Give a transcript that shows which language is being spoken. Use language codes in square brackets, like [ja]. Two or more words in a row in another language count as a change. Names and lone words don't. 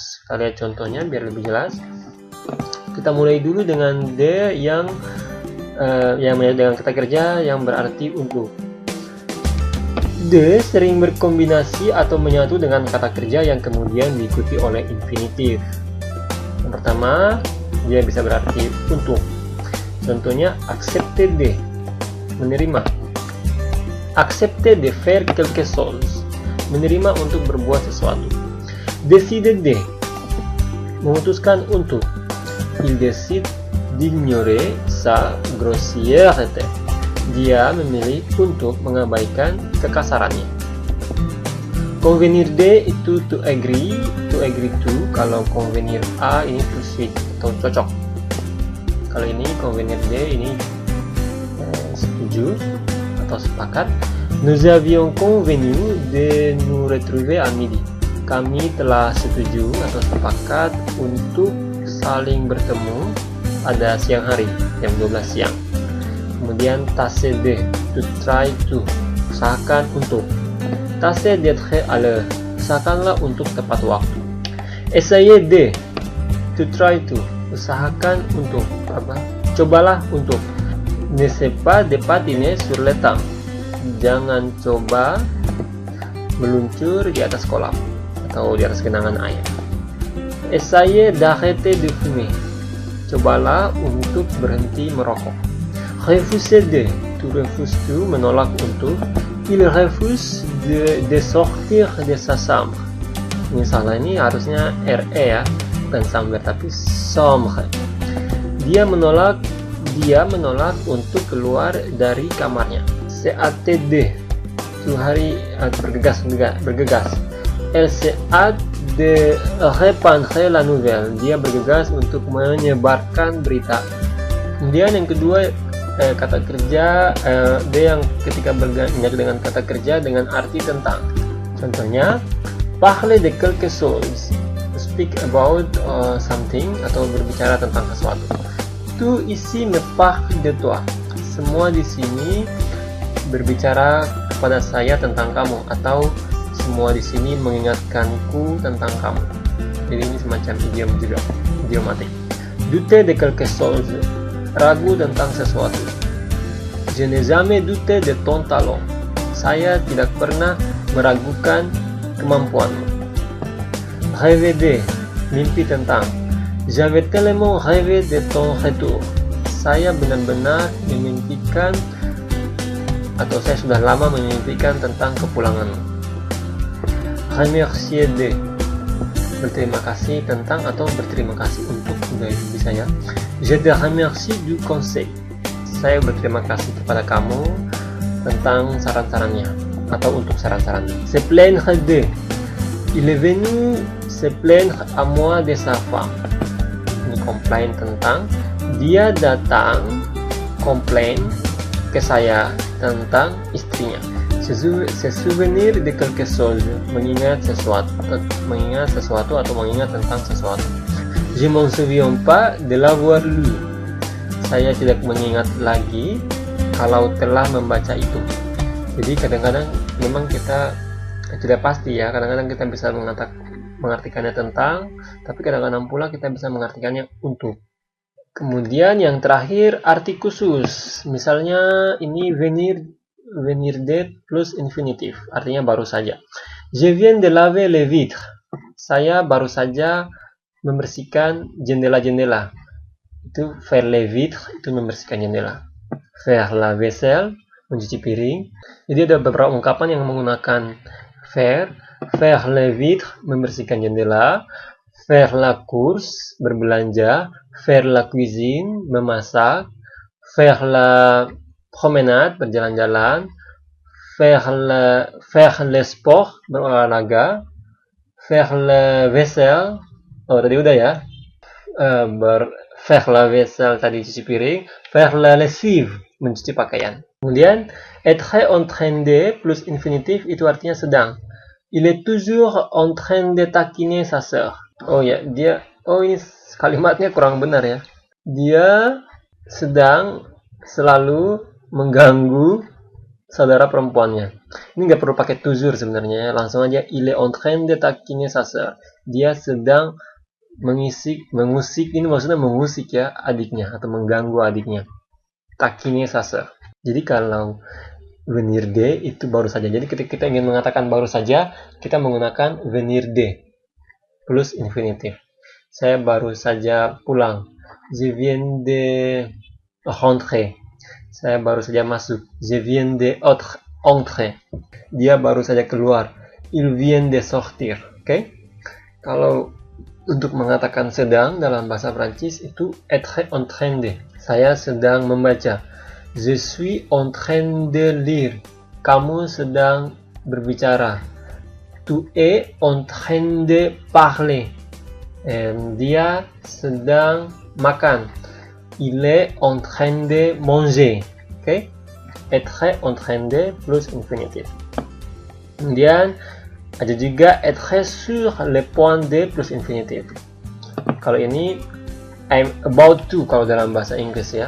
[id] Kita lihat contohnya biar lebih jelas. Kita mulai dulu dengan D yang menyatu dengan kata kerja yang berarti untuk. D sering berkombinasi atau menyatu dengan kata kerja yang kemudian diikuti oleh infinitif. Yang pertama, dia bisa berarti untuk. Contohnya [fr] accepter de, [id] menerima. [fr] Accepter de faire quelque chose, [id] menerima untuk berbuat sesuatu. [fr] Décider de, [id] memutuskan untuk. [fr] Il décide d'ignorer sa grossièreté, [id] dia memilih untuk mengabaikan kekasarannya. [fr] Convenir de [id] itu [en] to agree to. [id] Kalau [fr] convenir a [id] ini [en] to suit [id] atau cocok. Kalau ini [fr] convenir de [id] ini setuju atau sepakat. [fr] Nous avions convenu de nous retrouver à midi. [id] Kami telah setuju atau sepakat untuk saling bertemu pada siang hari, jam 12 siang. [fr] Kemudian tâcher de, [en] to try to, [id] usahakan untuk. [fr] Tâcher d'être à l'heure, [id] usahakanlah untuk tepat waktu. [fr] Essayer de, [en] to try to, [id] usahakan untuk apa? Cobalah untuk. [fr] N'essaie pas de patiner sur le temps, [id] jangan coba meluncur di atas kolam atau di atas genangan air. [fr] Essayer d'arrêter de fumer, [id] cobalah untuk berhenti merokok. [fr] Refuser de, [en] to refuse to, [id] menolak untuk. [fr] Il refuse de sortir de sa chambre. [id] Ini salah, ini harusnya RE ya, bukan chambre tapi chambre. Dia menolak untuk keluar dari kamarnya. CATD, itu hari bergegas. [fr] Elle se hâte de répandre la nouvelle, [id] dia bergegas untuk menyebarkan berita. Kemudian yang kedua kata kerja D yang ketika menyatu dengan kata kerja dengan arti tentang. [fr] Contohnya parler de quelque chose, [en] to speak about something [id] atau berbicara tentang sesuatu. [fr] Tout ici me parle de toi, [id] semua di sini berbicara kepada saya tentang kamu, atau semua di sini mengingatkanku tentang kamu. Jadi ini semacam idiom juga, idiomatik. [fr] Douter de quelque chose, [id] ragu tentang sesuatu. [fr] Je n'ai jamais douté de ton talent, [id] saya tidak pernah meragukan kemampuanmu. [fr] Rêver de, [id] mimpi tentang. [fr] J'avais tellement rêvé de ton retour, [id] saya benar-benar memimpikan atau saya sudah lama memimpikan tentang kepulanganmu. [fr] Remercier de, [id] berterima kasih tentang atau berterima kasih untuk, sudah bisa ya. [fr] Je te remercie du conseil, [id] Saya berterima kasih kepada kamu tentang saran-sarannya atau untuk saran-sarannya. [fr] Se plaindre de. Il est venu se plaindre à moi de sa femme. [id] Ini komplain tentang, dia datang komplain ke saya tentang istrinya. [fr] Se souvenir de quelque chose, [id] mengingat sesuatu atau mengingat tentang sesuatu. [fr] Je m'en souviens pas de l'avoir lu. [id] Saya tidak mengingat lagi kalau telah membaca itu. Jadi kadang-kadang memang kita tidak pasti ya, kadang-kadang kita bisa mengartikannya tentang, tapi kadang-kadang pula kita bisa mengartikannya untuk. Kemudian yang terakhir arti khusus, misalnya ini [fr] venir de plus infinitif, [id] artinya baru saja. [fr] Je viens de laver les vitres. [id] Saya baru saja membersihkan jendela-jendela. [fr] Itu faire les vitres, [id] itu membersihkan jendela. [fr] Faire la vaisselle, [id] mencuci piring. Jadi ada beberapa ungkapan yang menggunakan [fr] faire les vitres, [id] membersihkan jendela. [fr] Faire la course, berbelanja. Faire la cuisine, memasak. Faire la promenade, [id] berjalan-jalan. [fr] Faire le sport, berolahraga. Faire le vaisselle, [id] oh tadi udah ya. [fr] Faire la vaisselle [id] tadi cuci piring. [fr] Faire la lessive, [id] mencuci pakaian. Kemudian [fr] être en train de plus infinitif [id] itu artinya sedang. [fr] Il est toujours en train de taquiner sa sœur. [id] Oh ya, ini kalimatnya kurang benar ya. Dia sedang selalu mengganggu saudara perempuannya. Ini nggak perlu pakai toujours sebenarnya, langsung aja [fr] il est en train de taquiner sa sœur. [id] Dia sedang mengusik, ini maksudnya mengusik ya adiknya atau mengganggu adiknya. [fr] Taquiner sa sœur. [id] Jadi kalau [fr] venir de [id] itu baru saja. Jadi ketika kita ingin mengatakan baru saja, kita menggunakan [fr] venir de plus infinitif. [id] Saya baru saja pulang. [fr] Je viens de rentrer. [id] Saya baru saja masuk. [fr] Je viens de entrer. [id] Dia baru saja keluar. [fr] Il vient de sortir. [id] Oke? Kalau untuk mengatakan sedang dalam bahasa Prancis itu [fr] être en train de. [id] Saya sedang membaca. [fr] Je suis en train de lire. [id] Kamu sedang berbicara. [fr] Tu es en train de parler. [id] Dia sedang makan. [fr] Il est en train de manger. [id] Oke? [fr] Être en train de plus infinitif. [id] Kemudian ada juga [fr] être sur le point de plus infinitif. [id] Kalau ini [en] I'm about to [id] kalau dalam bahasa Inggris ya.